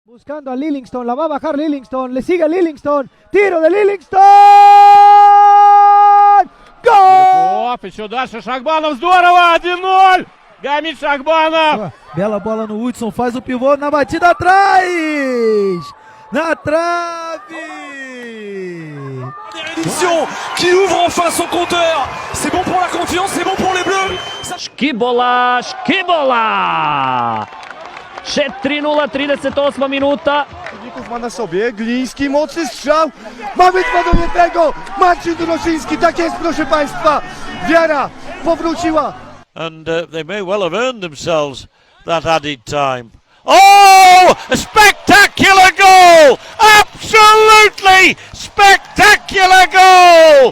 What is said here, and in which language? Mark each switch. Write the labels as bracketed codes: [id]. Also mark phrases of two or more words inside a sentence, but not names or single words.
[es] Buscando a Livingston, la va a bajar Livingston, le sigue Livingston, tiro de Livingston! [ru] Гол! Еще дальше Шахбанов, здорово, 1-0! Гамит Шахбанов! [pt] Bela bola no Hudson, faz o pivô na batida atrás! Na trave! [fr] Réduction qui ouvre enfin son compteur. C'est bon pour la confiance, c'est bon pour les Bleus. [uk] Шкібола, Шкібола! Ще 3-0, 38 minuta. [pl] Ma na sobie, Gliński, mocny strzał, mamy 2-1, Marcin Duroszyński, tak jest proszę Państwa, wiara powróciła. [en] And they may well have earned themselves that added time. Oh, a spectacular goal! Absolutely spectacular goal!